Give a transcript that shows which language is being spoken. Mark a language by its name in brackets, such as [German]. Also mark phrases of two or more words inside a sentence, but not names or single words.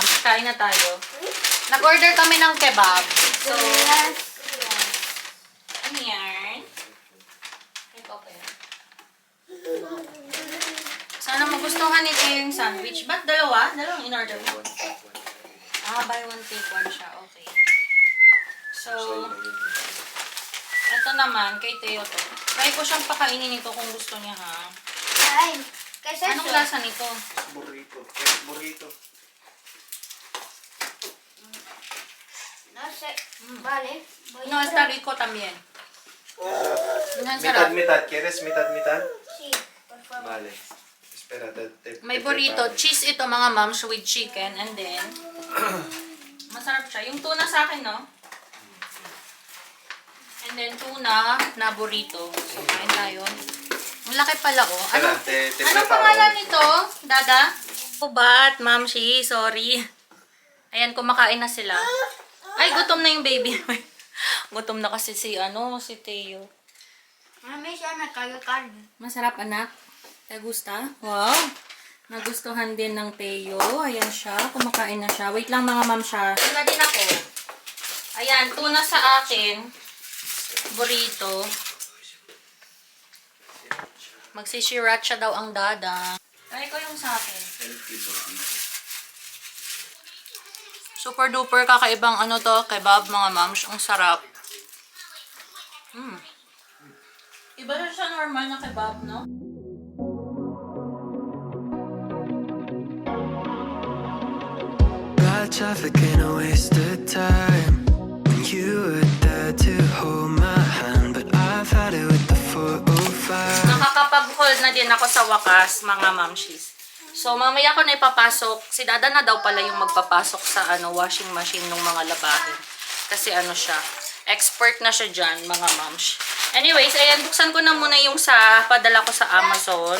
[Filipino] Kain na tayo. Nag-order kami ng kebab. So, ano yan? Ito pa yan. Sana magustuhan nito yung sandwich. Ba't dalawa? Dalawang in-order mo. [English] Buy one, take one [Filipino] siya. Okay. So, ito naman, kay Teo to. Try ko siyang pakainin ito kung gusto niya, ha? Ay, kasi Anong lasa nito? Burrito. Burrito. [Spanish] no sé, vale. No, está rico también. [Filipino] Ang sarap. [Spanish] Mitad-mitad. ¿Quieres mitad-mitad? Sí, por favor. Vale. Espera, [Filipino] May burrito. Cheese ito, mga moms, [English] with chicken. And then, [Filipino] masarap siya. Yung tuna sa akin, no? And then, tuna na burrito. So, kain tayo. Ang laki pala, oh. Anong pangalan nito, Dada? Kubat, Mamshi. Sorry. Ayan, kumakain na sila. Ay, gutom na yung baby. Gutom na kasi si Teo. Mami, siya nagkayo carne. Masarap, anak. [Spanish] Te gusta? [Filipino] Wow. Nagustuhan din ng Teo. Ayan siya. Kumakain na siya. Wait lang mga ma'am siya. Tuna din ako. Ayan, tuna sa akin. Burrito. Magsisiracha daw ang Dada. Try ko yung sa akin. [English] Super duper [Filipino] kakaibang kebab mga mams. Ang sarap. Iba na siya normal na kebab, no? [English] Got traffic and a waste of time. When you were there to hold my hand, but I've had it with the 405. [Filipino] Nakakapag-haul na din ako sa wakas, mga mamshis. So, mamaya ko na ipapasok. Si Dada na daw pala yung magpapasok sa [English] washing machine [Filipino] ng mga labahin. Kasi siya, expert na siya dyan, mga mams. Anyways, ayan, buksan ko na muna yung sa padala ko sa Amazon.